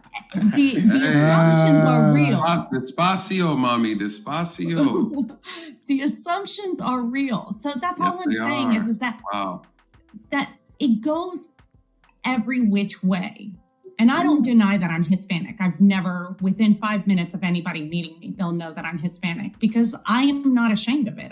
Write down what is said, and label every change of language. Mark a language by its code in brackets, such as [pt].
[en] The assumptions are real. [es] Despacio, mommy, despacio. [en] The assumptions are real. So that's all I'm saying is that that it goes every which way. And I don't deny that I'm Hispanic. I've never, within 5 minutes of anybody meeting me, they'll know that I'm Hispanic because I am not ashamed of it.